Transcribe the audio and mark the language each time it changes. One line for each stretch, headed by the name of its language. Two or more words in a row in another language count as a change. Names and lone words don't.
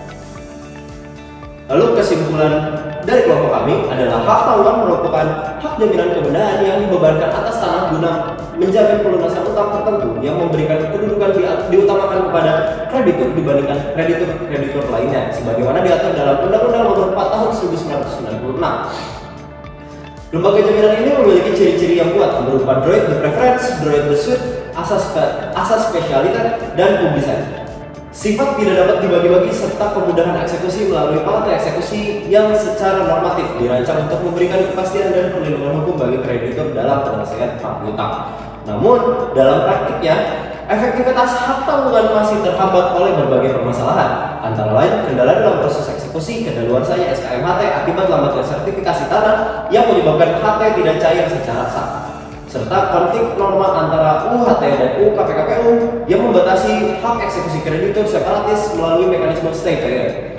Indonesian: Lalu kesimpulan dari kelompok kami adalah hak tanggungan merupakan hak jaminan kebendaan yang dibebankan atas tanah guna menjamin pelunasan utang tertentu yang memberikan kedudukan diutamakan kepada kreditur dibandingkan kreditur lainnya sebagaimana diatur dalam Undang-Undang Nomor 4 Tahun 1996. Lembaga jaminan ini memiliki ciri-ciri yang kuat berupa
French: droit de preference, droit de suite,
Indonesian: asas spesialitas, dan publisitas. Sifat tidak dapat dibagi-bagi serta kemudahan eksekusi melalui partai eksekusi yang secara normatif dirancang untuk memberikan kepastian dan perlindungan hukum bagi kreditur dalam penyelesaian hak utang. Namun, dalam praktiknya, efektivitas hak tanggungan masih terhambat oleh berbagai permasalahan, antara lain kendala dalam proses eksekusi, kedaluarsanya SKMHT akibat lambatnya sertifikasi tanah yang menyebabkan HT tidak cair secara sah, serta konflik norma antara UHT dan UU KPKPU yang membatasi hak eksekusi kreditur separatis melalui mekanisme
English: stay period.